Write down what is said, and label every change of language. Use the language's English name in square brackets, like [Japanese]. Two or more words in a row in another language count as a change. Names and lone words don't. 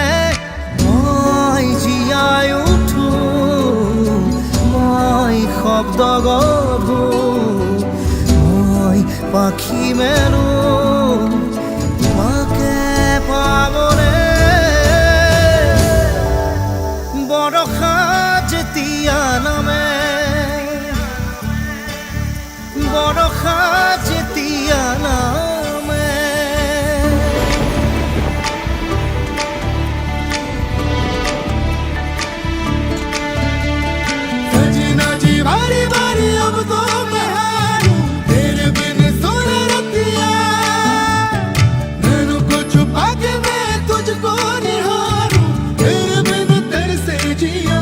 [Assamese] মই জীয়াই উঠো, মই শব্দ গঢ়ো, মই পাখি মেলো তোমাকে পাবলে। বৰষা যেতিয়া নামে, বৰষা যেতিয়া নামে, [Hindi] सजना जी बारी बारी अब तो मैं हारूं, तेरे बिन सुन रतिया, नैनों को छुपा के मैं तुझको निहारूं, तेरे बिन तरसे जिया।